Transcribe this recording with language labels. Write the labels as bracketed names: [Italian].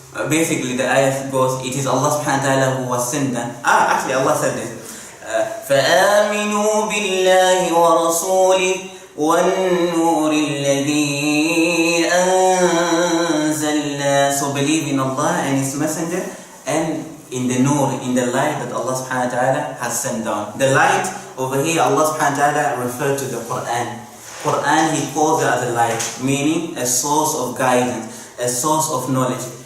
[English] Basically the ayah goes, it is Allah subhanahu wa ta'ala who was sent them. Actually Allah said this, [Arabic] فآمنوا بالله ورسوله والنور الذي أنزلنا. [English] So believe in Allah and His Messenger and in the nur, in the light that Allah subhanahu wa ta'ala has sent down. The light over here, Allah subhanahu wa ta'ala referred to the Qur'an. Qur'an, He calls it as a light, meaning a source of guidance, a source of knowledge.